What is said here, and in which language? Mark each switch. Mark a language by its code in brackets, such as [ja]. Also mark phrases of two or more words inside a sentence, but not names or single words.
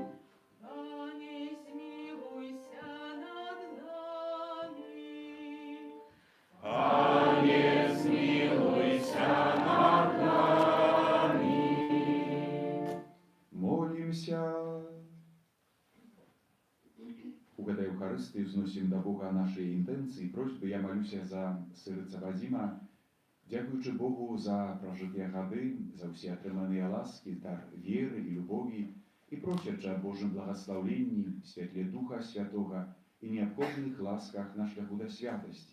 [uk] Пане, змилуйся над нами. Пане, змилуйся над нами. Молимся. [be] У гэтай Евхарыстыі взносім да Бога нашыя інтэнцыі, просьбы. Я малюся за сырыца Вадзіма, дзякуючы Богу за пражытыя гады, за ўсе атрыманыя ласкі, дар веры і любові, і просячы аб Божым благаслаўленні, святле Духа Святога і неабходных ласках на шляху да святасці.